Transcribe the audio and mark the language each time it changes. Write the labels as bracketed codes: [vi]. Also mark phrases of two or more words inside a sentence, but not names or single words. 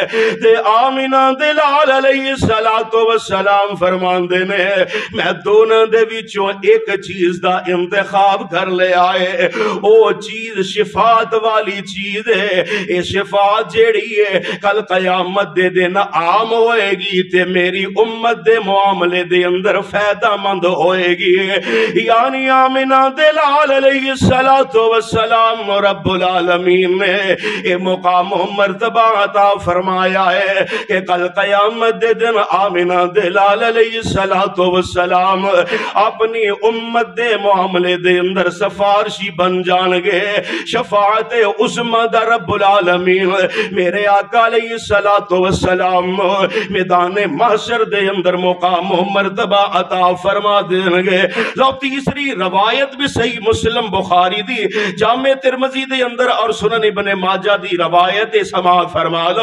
[pa] تے آمنہ دے لال [ar] عليه الصلاة والسلام [pa] فرماندے نے میں دونوں دے وچوں ایک چیز دا انتخاب کر لیا ہے، او چیز شفاعت والی چیز ہے. یہ شفاعت جیہڑی ہے کل قیامت دے دن عام ہووےگی تے میری امت دے معاملے دے اندر فائدہ مند ہووےگی. یعنی آمنہ دے لال [ar] عليه الصلاة والسلام رب العالمين [pa] نے یہ مقام مرتبہ عطا فرمایا ہے کہ کل قیامت دے دن آمنہ دے لال [ar] عليه الصلاة والسلام [pa] اپنی امت دے معاملے دے اندر سفارشی بن جائیں گے. شفاعت عظمیٰ دا [ar] رب العالمين [pa] میرے آقا [ar] عليه الصلاة والسلام [pa] میدان محشر دے اندر مقام مرتبہ عطا فرما دیں گے. لو تیسری روایت بھی صحیح مسلم بخاری دی جامع ترمذی دے اندر اور سنن ابن ماجہ دی روایت سماعت فرما لو.